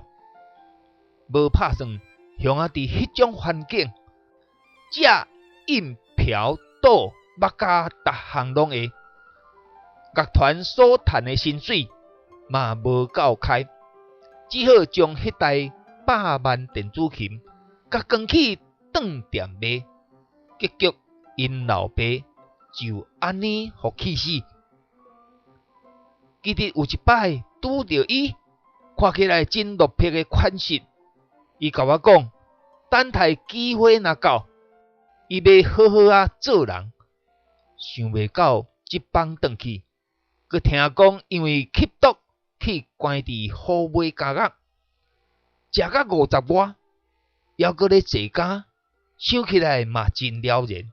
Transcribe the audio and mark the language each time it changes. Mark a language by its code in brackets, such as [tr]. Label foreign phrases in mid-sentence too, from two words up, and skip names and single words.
[nan] 无拍算，熊仔伫迄种环境，食、饮、嫖、赌、目家，逐项拢会。乐团所赚的薪水嘛无够开，只好将迄台100万电子琴，甲扛去当店卖。结局因老爸就安尼互气死。记得有一摆拄着伊，看起来真落魄的款式，伊甲我讲，等待机会若到，伊要好好啊做人。想袂到即帮转去，佮听讲因为吸毒去关伫好尾监狱，食到50外，还佮咧坐监，想起来嘛真了然。